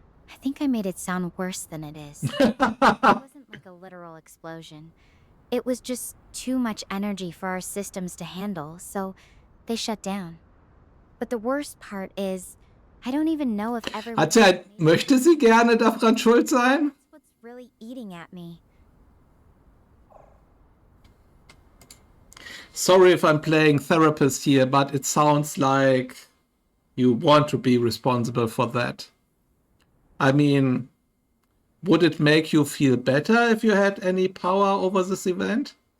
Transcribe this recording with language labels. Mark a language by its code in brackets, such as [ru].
[en] I think I made it sound worse than it is. It wasn't like a literal explosion. It was just too much energy for our systems to handle, so they shut down. But the worst part is, I don't even know if everyone... [de] Möchte sie gerne daran schuld sein? [en] That's what's really eating at me. Sorry if I'm playing therapist here, but it sounds like you want to be responsible for that. I mean, would it make you feel better if you had any power over this event?